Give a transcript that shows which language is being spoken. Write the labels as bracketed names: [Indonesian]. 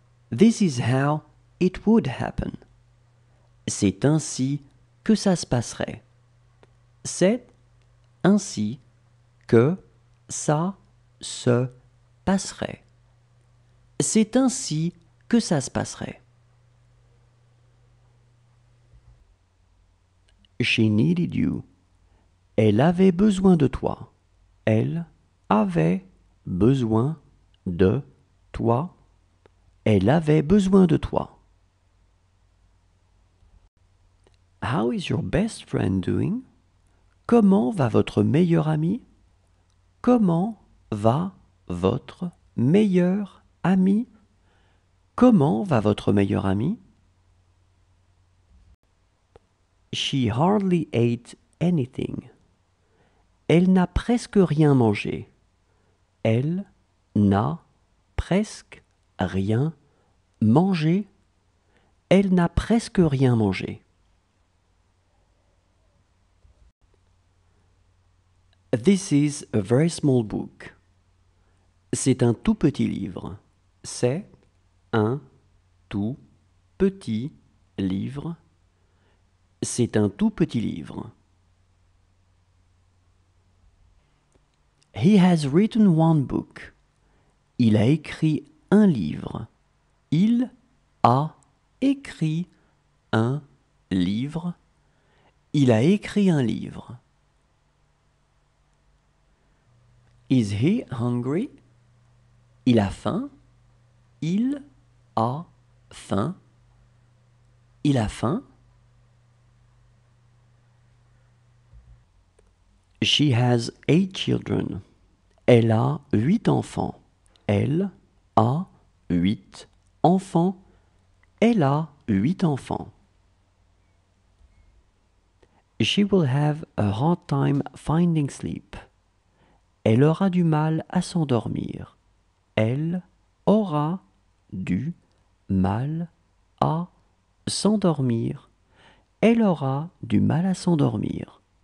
[English] This is how it would happen. [French] C'est ainsi que ça se passerait. C'est ainsi que ça se passerait. C'est ainsi que ça se passerait. [English] She needed you. [French] Elle avait besoin de toi. Elle avait besoin de toi. Elle avait besoin de toi. [English] How is your best friend doing? [French] Comment va votre meilleur ami? Comment va votre meilleur ami? Comment va votre meilleur ami? [English] She hardly ate anything. [French] Elle n'a presque rien mangé. Elle n'a presque rien mangé. Elle n'a presque rien mangé. [English] This is a very small book. [French] C'est un tout petit livre. C'est un tout petit livre. C'est un tout petit livre. [English] He has written one book. [French] Il a écrit un livre. Il a écrit un livre. Il a écrit un livre. [English] Is he hungry? [French] Il a faim. Il a faim. Il a faim. [English] She has 8 children. [French] Elle a 8 enfants. Elle a 8 enfants. Elle a 8 enfants. [English] She will have a hard time finding sleep. [French] Elle aura du mal à s'endormir. Elle aura du mal à s'endormir. Elle aura du mal à s'endormir.